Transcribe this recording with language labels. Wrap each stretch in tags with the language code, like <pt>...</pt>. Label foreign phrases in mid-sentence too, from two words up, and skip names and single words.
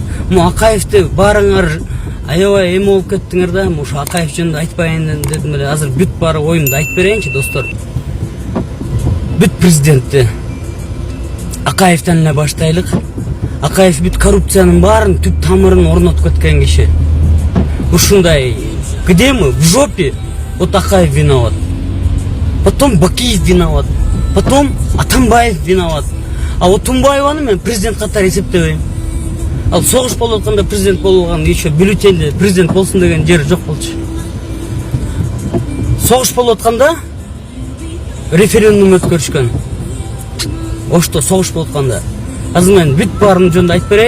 <ky>Акаевди баарыңар аябай эме болуп кеттиңер да. Ошо Акаев жөнүндө айтпайын дедим эле. Азыр бүт баары оюмду айтып берейинчи, достор. Бүт президентти Акаевден эле баштайлык. Акаев бүт коррупциянын баарын түп тамырын орнотуп кеткен киши. Ушундай,</ky> <ru>где мы? В жопе. Вот Акаев виноват. Потом Бакиев виноват. Потом Атамбаев виноват.</ru> <ky>А Отунбаеваны мен президент катары эсептебейм. Ал согуш болуп атканда президент болгон, еще бюллетенде президент болсун деген жер жок болчу. Согуш болуп атканда референдум өткөрүшкөн. Ошто согуш болуп атканда. Азыр мен бүт баарын жөнүндө айтып берейин.</ky>